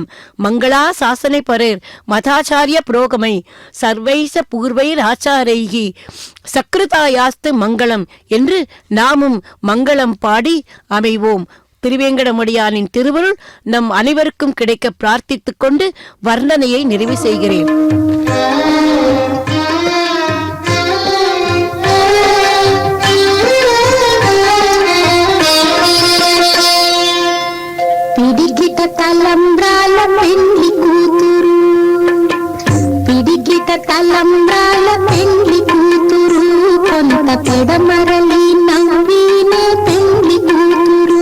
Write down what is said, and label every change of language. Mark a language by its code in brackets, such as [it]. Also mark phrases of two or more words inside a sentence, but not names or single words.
[sa] मङ्गला शासन परैर् मदाचार्य पुरोगमैः सर्वैश्च पूर्वैर् आचार्यैः सत्कृतायास्तु मङ्गलम् [ta] என்று நாமும் மங்களம் பாடி அமைவோம். திருவேங்கடமுடியானின் திருவருள் நம் அனைவருக்கும் கிடைக்க பிரார்த்தித்துக் கொண்டு வர்ணனையை நிறைவு செய்கிறேன். [te] పిడికిట తలంబ్రాల పెళ్లి కూతురు, పిడికిట తలంబ్రాల పెళ్లి కూతురు, కొంత పెడమరలి నవ్వినే పెళ్లి కూతురు.